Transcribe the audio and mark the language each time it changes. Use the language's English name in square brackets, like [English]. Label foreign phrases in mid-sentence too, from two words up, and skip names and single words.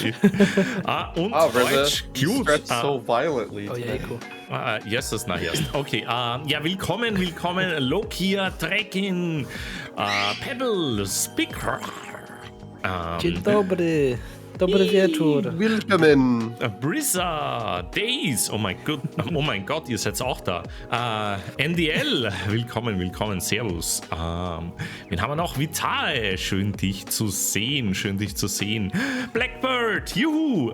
[German] Und Deutsch, [English] you cute. stretch so violently. Oh, yeah, cool. Yes, okay. [German] Ja, willkommen, Lokia, Trekking, Pedal, Speaker. [Polish] Dzień dobry. Dobry wieczór. [German] Willkommen. Bryza, Days, oh mein Gott, ihr seid auch da. NDL, willkommen, servus. Wen haben wir noch? Vital, schön dich zu sehen. Blackbird, juhu.